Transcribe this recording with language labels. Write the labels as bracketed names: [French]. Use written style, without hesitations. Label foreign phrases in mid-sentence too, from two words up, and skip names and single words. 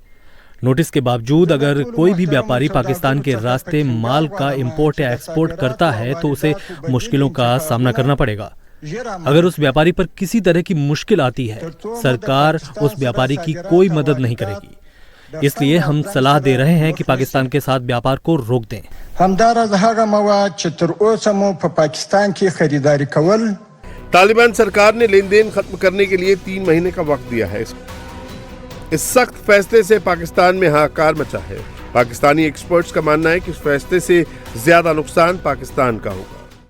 [Hindi] नोटिस के बावजूद अगर कोई भी व्यापारी पाकिस्तान के रास्ते माल का इंपोर्ट या एक्सपोर्ट करता है तो उसे मुश्किलों का सामना करना पड़ेगा। अगर उस व्यापारी पर किसी तरह की मुश्किल आती है, सरकार उस व्यापारी की कोई मदद नहीं करेगी। इसलिए हम सलाह दे रहे हैं कि पाकिस्तान के साथ व्यापार को रोक दें। [Pashto] همداراز هغه مواد چې تر اوسه مو په پاکستان کې خریداري کول [Hindi] तालिबान सरकार ने लेन देन खत्म करने के लिए 3 महीने का वक्त दिया है। इस सख्त फैसले से पाकिस्तान में हाहाकार मचा है। पाकिस्तानी एक्सपर्ट्स का मानना है कि इस फैसले से ज्यादा नुकसान पाकिस्तान का होगा।